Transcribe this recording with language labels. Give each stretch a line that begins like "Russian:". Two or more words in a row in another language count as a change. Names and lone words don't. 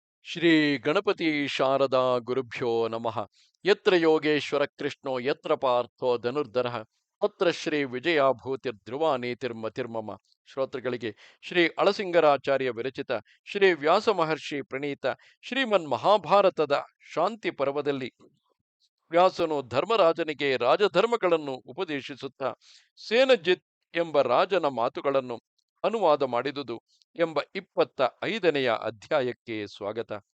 Sanskrit: ಶ್ರೀ ಗಣಪತಿ ಶಾರದಾ ಗುರುಭ್ಯೋ ನಮಃ. ಯತ್ರ ಯೋಗೇಶ್ವರ ಕೃಷ್ಣೋ ಯತ್ರ ಪಾರ್ಥೋ ಧನುರ್ಧರಃ ತತ್ರ ಶ್ರೀ ವಿಜಯಾಭೂತಿರ್ಧ್ರುವ ನೀತಿರ್ಮತಿರ್ಮಮ.
Kannada: ಶ್ರೋತೃಗಳಿಗೆ ಶ್ರೀ ಅಳಸಿಂಗರಾಚಾರ್ಯ ವಿರಚಿತ ಶ್ರೀ ವ್ಯಾಸ ಮಹರ್ಷಿ ಪ್ರಣೀತ ಶ್ರೀಮನ್ ಮಹಾಭಾರತದ ಶಾಂತಿ ಪರ್ವದಲ್ಲಿ ವ್ಯಾಸನು ಧರ್ಮರಾಜನಿಗೆ ರಾಜಧರ್ಮಗಳನ್ನು ಉಪದೇಶಿಸುತ್ತಾ ಸೇನಜಿತ್ ಎಂಬ ರಾಜನ ಮಾತುಗಳನ್ನು ಅನುವಾದ ಮಾಡಿದುದು ಎಂಬ 25ನೆಯ ಅಧ್ಯಾಯಕ್ಕೆ ಸ್ವಾಗತ.